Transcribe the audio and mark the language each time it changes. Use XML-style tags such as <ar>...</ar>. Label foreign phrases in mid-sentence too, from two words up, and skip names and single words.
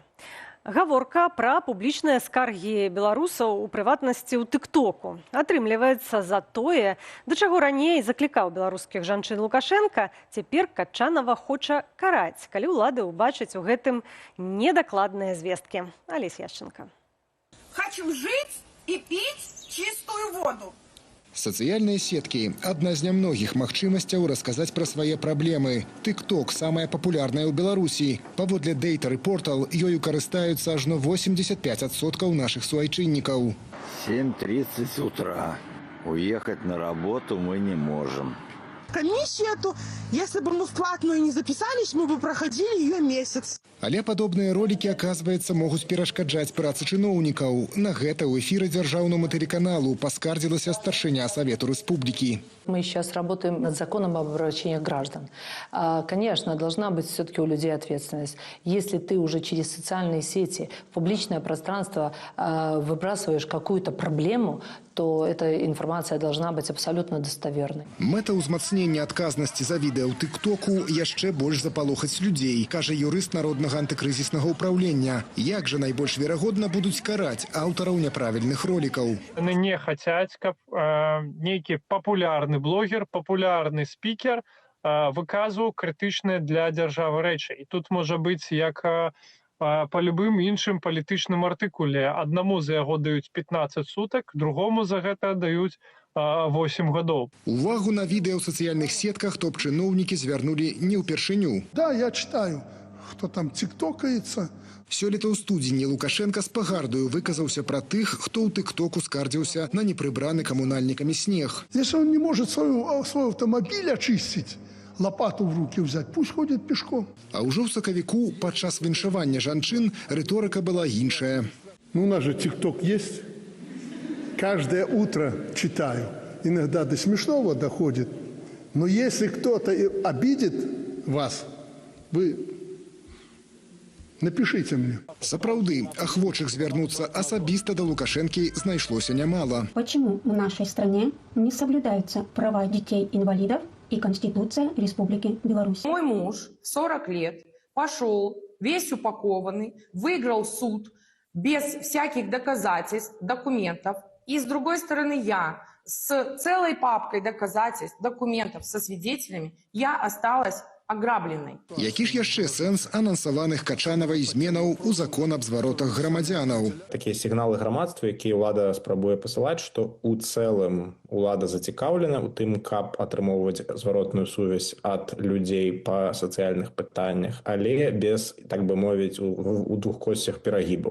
<be>Гаворка пра публічныя скаргі беларусаў у прыватнасці ў тыктоку. Атрымліваецца за тое, да чаго раней заклікаў беларускіх жанчын Лукашенка, цяпер Качанова хоча караць, калі ўлады ўбачаць у гэтым недакладныя звесткі. Алесь Яшченко.</be> <ru>Хочу жить и пить чистую воду. Социальные сетки – одна из немногих</ru> <be>магчымасцяў расказаць пра свае праблемы. TikTok –</be> <ru>самая популярная</ru> <be>ў Беларусі. Паводле Data Reportal ёю карыстаюцца ажно 85% наших суайчыннікаў.</be> <ru>7:30 утра. Уехать на работу мы не можем. Комиссию эту, если бы мы в платную не записались, мы бы проходили ее месяц.</ru> <be>Але падобныя ролики, оказывается, могуць перашкаджаць працы чыноўнікаў. На гэта ў эфіры дзяржаўнаму тэлеканалу паскардзілася старшыня Совету Республики.</be> <ru>Мы сейчас работаем над законом об обращениях граждан. Конечно, должна быть все-таки у людей ответственность. Если ты уже через социальные сети, в публичное пространство выбрасываешь какую-то проблему, то эта информация должна быть абсолютно достоверной.</ru> <be>Мэта ўзмацнення адказнасці за відэа ў тыктоку яшчэ больш запалохаць людзей, кажа юрыст Народнага антыкрызіснага ўпраўлення. Як жа найбольш верагодна будуць караць аўтараў няправільных ролікаў? Яны не хацяць, каб нейкі папулярны блогер, популярны спікер выказваў крытычныя для дзяржавы рэчы. І тут можа быць як по любым іншым палітычным артыкуле. Аднаму за яго даюць 15 сутак, другому за гэта даюць 8 гадоў. Увагу на відэа ў сацыяльных сетках топ-чыноўнікі звярнулі не ўпершыню.</be> <ru>Да, я читаю, кто там тиктокается.</ru> <be>Сёлета ў студзені Лукашенка з пагардаю выказаўся пра тых, хто ў тыктоку скардзіўся на непрыбраны камунальнікамі снег.</be> <ru>Если он не может свой автомобиль очистить, лопату в руки взять, пусть ходит пешком.</ru> <be>А ўжо ў сакавіку падчас віншавання жанчын рыторыка была іншая.</be> <ru>Ну, у нас же тикток есть. Каждое утро читаю. Иногда до смешного доходит. Но если кто-то обидит вас, вы напишите мне.</ru> <be>Сапраўды, ахвочых звярнуцца асабіста да Лукашэнкі знайшлося нямала.</be> <ru>Почему в нашей стране не соблюдаются права детей-инвалидов и Конституция Республики Беларусь? Мой муж 40 лет пошел, весь упакованный, выиграл суд без всяких доказательств, документов. И с другой стороны я с целой папкой доказательств, документов, со свидетелями, я осталась ограбленной.</ru> <be>Які ж яшчэ сэнс анансаваных Качанавай зменаў у закон аб зваротах грамадзянаў? Такія сігналы грамадства, якія ўлада спрабуе пасылаць, што ў цэлым улада зацікаўлена ў тым, каб атрымоўваць зваротную сувязь ад людзей па сацыяльных пытаннях, але без, так бы мовіць, у двух косцях перагібаў.</be>